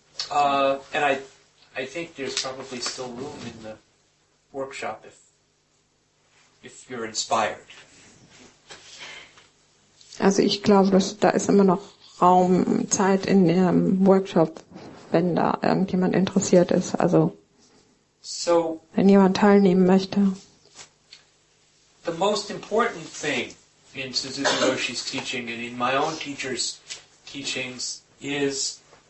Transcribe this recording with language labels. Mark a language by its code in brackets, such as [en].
[en] And I think there's probably still room in the workshop if you're inspired. [de] Also ich glaube, da ist immer noch Raum, Zeit in dem Workshop, wenn da irgendjemand interessiert ist. Also wenn jemand teilnehmen möchte. [en] The most important thing in Suzuki Roshi's teaching and in my own teacher's teachings is